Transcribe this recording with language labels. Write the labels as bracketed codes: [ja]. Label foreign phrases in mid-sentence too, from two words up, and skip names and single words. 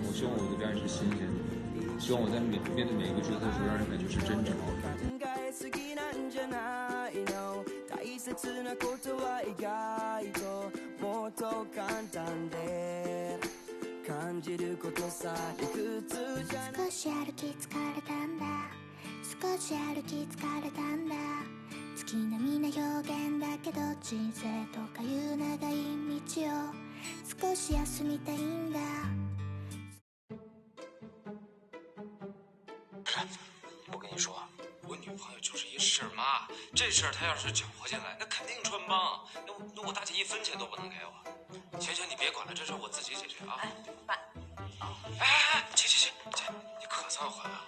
[zh] 我希望我的表演是新鲜的，希望我在面对每一个角色的时候，让人感觉是真诚的。 [ja] 少し歩き疲れたんだ少し歩き疲れたんだ月並みな表現だけど人生とかいう長い道を少し休みたいんだ [zh] 我跟你说，我女朋友就是一事妈，这事儿她要是搅和进来，那肯定穿帮。那我大姐1分钱都不能给我。行，你别管了，这事我自己解决啊。哎，爸。哎，姐，你可算回来了。